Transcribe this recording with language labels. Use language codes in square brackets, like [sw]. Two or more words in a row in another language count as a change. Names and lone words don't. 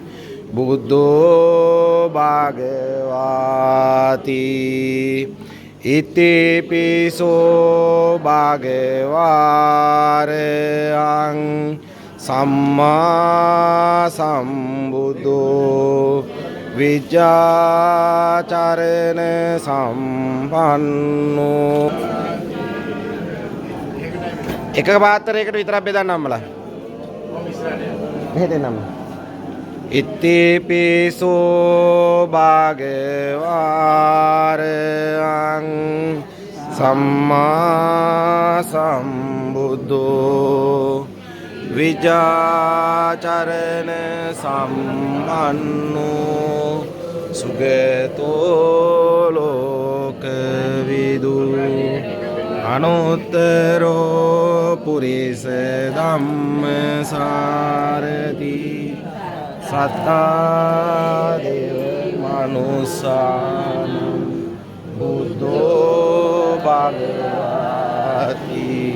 [pi] බුද්ධෝ භගවාති ඉතිපිසෝ භගවාරයං සම්මා සම්බුද්ධෝ විජ්ජාචරණ සම්පන්නෝ [si] එක පාත්‍රයකට විතරක් බෙදන්න අම්මලා මෙහෙට එන්නම [pi] ඉතිපිසෝ භගවාරයං සම්මා සම්බුද්ධෝ විජාචරණ සම්පන්නෝ සුගතෝ ලෝකවිදු අනුත්තරෝ පුරිස ධම්මසාරති සත්තා දේව මනුස්සානං බුද්ධෝ භගවාති